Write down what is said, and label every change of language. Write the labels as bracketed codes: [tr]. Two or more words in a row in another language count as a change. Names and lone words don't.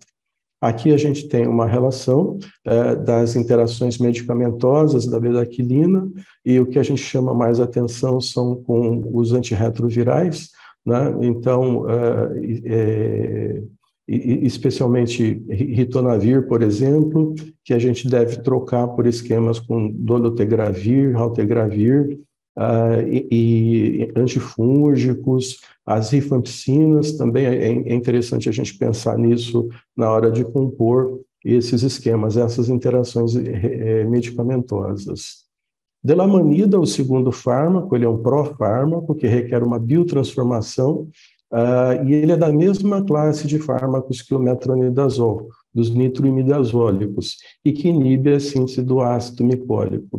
[pt] Aqui a gente tem uma relação das interações medicamentosas da bedaquilina, e o que a gente chama mais atenção são com os antirretrovirais, né? Então, especialmente ritonavir, por exemplo, que a gente deve trocar por esquemas com dolutegravir, raltegravir, e antifúngicos, as rifampicinas, também é interessante a gente pensar nisso na hora de compor esses esquemas, essas interações medicamentosas. Delamanida, o segundo fármaco, ele é um profármaco que requer uma biotransformação, e ele é da mesma classe de fármacos que o metronidazol, dos nitroimidazólicos, e que inibe a síntese do ácido micólico.